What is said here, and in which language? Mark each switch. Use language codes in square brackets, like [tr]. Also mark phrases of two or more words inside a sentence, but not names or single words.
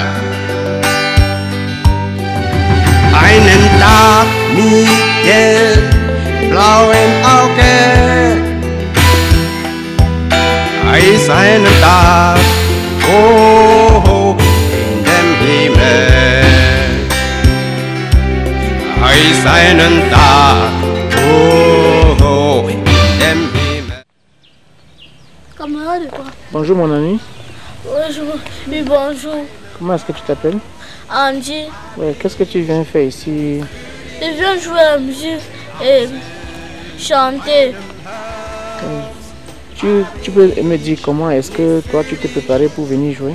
[de] Einen Tag mit den blauen Augen ist ein Tag, oh, in dem Himmel. Ist einen Tag, oh, in dem Himmel. [fr] Camarade quoi? Bonjour mon ami. Bonjour. Oui, bonjour. Comment est-ce que tu t'appelles? Angie. Ouais, qu'est-ce que tu viens faire ici? Je viens jouer à la musique et chanter. Tu peux me dire comment est-ce que toi tu t'es préparé pour venir jouer?